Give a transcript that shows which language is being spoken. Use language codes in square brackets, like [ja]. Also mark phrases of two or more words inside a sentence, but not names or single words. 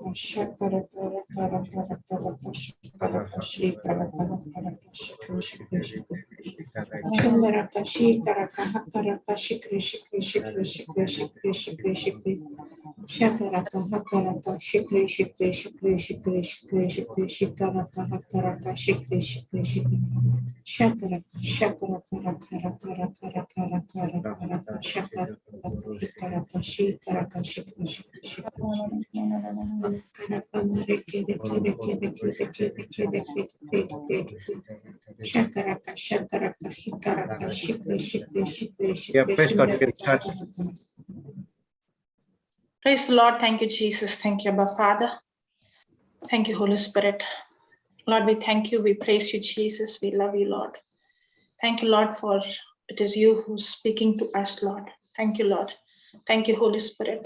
[en] Shakaraka hakaraka shikri shikri shikri shikri shikri shikri shikaraka hakaraka shikri shikri shikri shakaraka shakaraka raka raka raka raka raka raka raka shakaraka hikaraka shikaraka shikri shikri shikri karaka mare kere kere kere kere kere kere kere kere shakaraka shakaraka hikaraka shikri shikri shikri shikri shikri. Praise the Lord. Thank you, Jesus. Thank you, Abba Father. Thank you, Holy Spirit. Lord, we thank you. We praise you, Jesus. We love you, Lord. Thank you, Lord, for it is you who's speaking to us, Lord. Thank you, Lord. Thank you, Holy Spirit.